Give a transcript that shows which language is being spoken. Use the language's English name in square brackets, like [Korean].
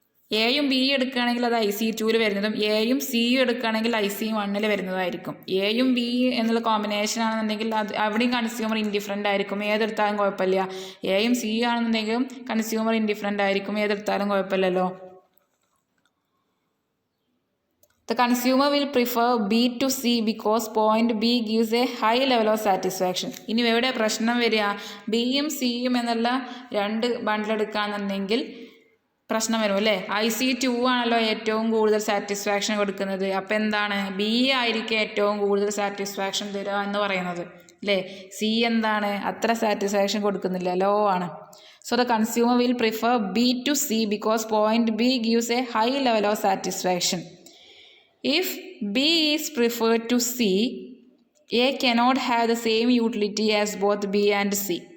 [Malayalam] എയും ബി എടുക്കുകയാണെങ്കിൽ അത് IC2ൽ വരുന്നതും, എയും സിയും എടുക്കുകയാണെങ്കിൽ IC1ൽ വരുന്നതായിരിക്കും. എയും ബി എന്നുള്ള കോമ്പിനേഷൻ ആണെന്നുണ്ടെങ്കിൽ അത് അവിടെയും കൺസ്യൂമർ ഇൻഡിഫറൻ്റ് ആയിരിക്കും, ഏതെടുത്താലും കുഴപ്പമില്ല. എയും സി ആണെന്നുണ്ടെങ്കിലും കൺസ്യൂമർ ഇൻഡിഫറൻ്റ് ആയിരിക്കും, ഏതെടുത്താലും കുഴപ്പമില്ലല്ലോ. [English] The consumer will prefer B to C because point B gives a high level of satisfaction. [Malayalam] ഇനി എവിടെ പ്രശ്നം വരിക? ബിയും സിയും എന്നുള്ള രണ്ട് ബണ്ടിൽ എടുക്കുകയാണെന്നുണ്ടെങ്കിൽ പ്രശ്നം വരും അല്ലേ. IC2 ആണല്ലോ ഏറ്റവും കൂടുതൽ സാറ്റിസ്ഫാക്ഷൻ കൊടുക്കുന്നത്. അപ്പം എന്താണ്? ബി ആയിരിക്കും ഏറ്റവും കൂടുതൽ സാറ്റിസ്ഫാക്ഷൻ തരിക എന്ന് പറയുന്നത് അല്ലേ. സി എന്താണ്? അത്ര സാറ്റിസ്ഫാക്ഷൻ കൊടുക്കുന്നില്ല, ലോ ആണ്. [English] So the consumer will prefer B to C because point B gives a high level of satisfaction. If B is preferred to C, A cannot have the same utility as both B and C.